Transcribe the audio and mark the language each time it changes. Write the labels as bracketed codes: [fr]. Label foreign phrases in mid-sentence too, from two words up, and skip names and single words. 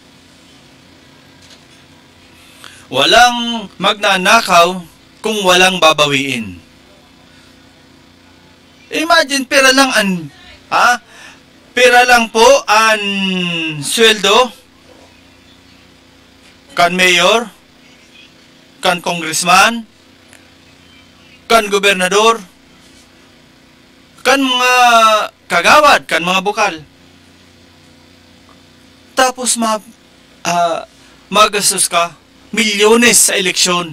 [tl] Walang magnanakaw kung walang babawiin. Imagine, pera lang pera lang po ang sweldo kan mayor, kan congressman, kan gobernador, kan mga kagawad, kan mga bukal. Tapos magastos ka milyones sa eleksyon.